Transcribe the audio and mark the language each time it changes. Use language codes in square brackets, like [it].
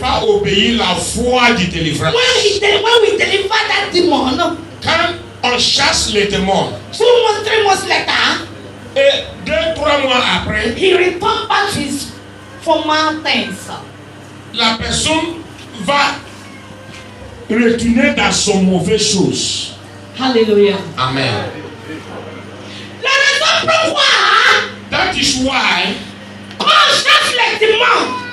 [fr] pas obéir la voix du délivrance. [en] When we deliver that demon, [fr] Quand on chasse les démons, [en] 2 months, 3 months later, [fr] et 2-3 mois après, [en] he returned back to his former things. [fr] la personne va retourner dans son mauvaise chose. Hallelujah. Amen. La raison pourquoi [en] That is why, [fr] quand on chasse les démons,